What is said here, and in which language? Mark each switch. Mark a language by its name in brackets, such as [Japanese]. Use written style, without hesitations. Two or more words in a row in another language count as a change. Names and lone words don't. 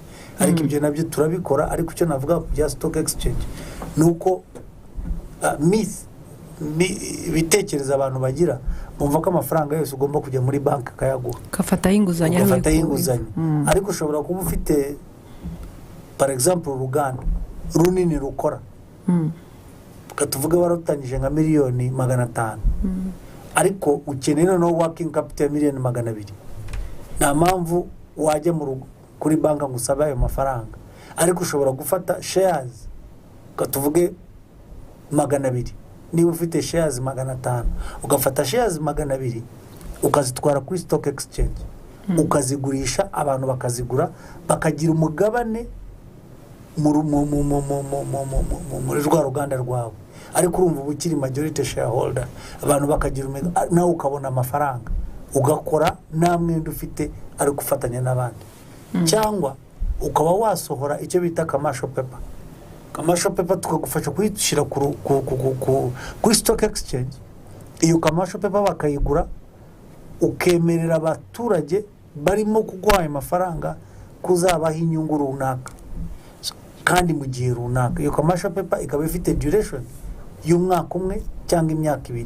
[Kinyarwanda] Ariko ibyo nabyo turabikora, ariko icyo navuga bya [English] stock exchange [Kinyarwanda] nuko bitekereza abantu bagira, bumva ko amafaranga yose ugomba kujya muri banki kayaguha, kafataho inguzanyo. Ariko ushobora kuba ufite [French] par exemple [Kinyarwanda] uruganda runini rukora, ukatuvuga warutangije nka miliyoni 500, ariko ukeneye no [English] working capital [Kinyarwanda] ya miliyoni 200, nta mpamvu wajya kuri banki ngo usabe ayo mafaranga. Ariko ushobora gufata shares, ukatuvuge 200, niba ufite shares 500, ugafata shares 200 ukazitwara kuri [English] stock exchange, [Kinyarwanda] ukazigurisha, abantu bakazigura, bakagira umugabane muri rwa ruganda rwawe. Ariko urumva uba ukiri [English] majority shareholder, [Kinyarwanda] abantu bakagira nawe ukabona amafaranga, ugakora nta mwenda ufite, ari gufatanya n'abandi. Cyangwa ukaba wasohora icyo bita [English] commercial paper. Commercial paper [Kinyarwanda] tukagufasha kuyishyira kuri [English] stock exchange. [Kinyarwanda] Iyo [English] commercial paper [Kinyarwanda] bakayigura, ukemerera abaturage barimo kuguha amafaranga kuzabaho inyungu runaka kandi mu gihe runaka. Iyo [English] commercial paper [Kinyarwanda] ikaba ifite duration y'umwaka umwe cyangwa imyaka 2.